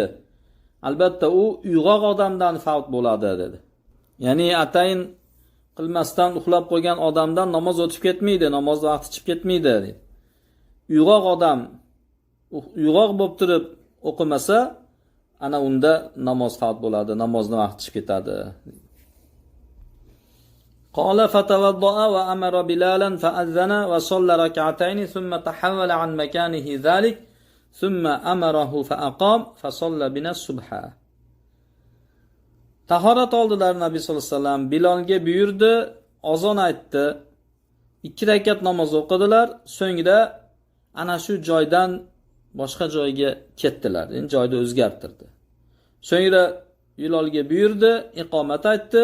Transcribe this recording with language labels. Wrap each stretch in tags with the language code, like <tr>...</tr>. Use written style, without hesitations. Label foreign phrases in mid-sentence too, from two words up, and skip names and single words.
<uz>Albatta u uyg'oq odamdan favt bo'ladi dedi. Ya'ni atayin qilmasdan uxlab qo'ygan odamdan namoz o'tib ketmaydi, namoz vaqti chiqib ketmaydi dedi. Uyg'oq odam uyg'oq bo'lib turib o'qimasa, ana unda namoz favt bo'ladi, namozning vaqti chiqib ketadi.</uz> <ar>قال فتوضأ وأمر بلالا فأذن وصلى ركعتين ثم تحول عن مكانه ذلك ثم أمره فأقام فصلى بنا الصبح.</ar> <uz>Tahorat oldilar Nabiy</uz> <ar>صلى الله عليه وسلم,</ar> <uz>Bilolga buyurdi, azon aytdi. 2 rakat namoz o'qidilar, so'ngra ana shu joydan boshqa joyga ketdilar. Endi joyni o'zgartirdi. So'ngra Bilolga buyurdi, iqomat aytdi.</uz>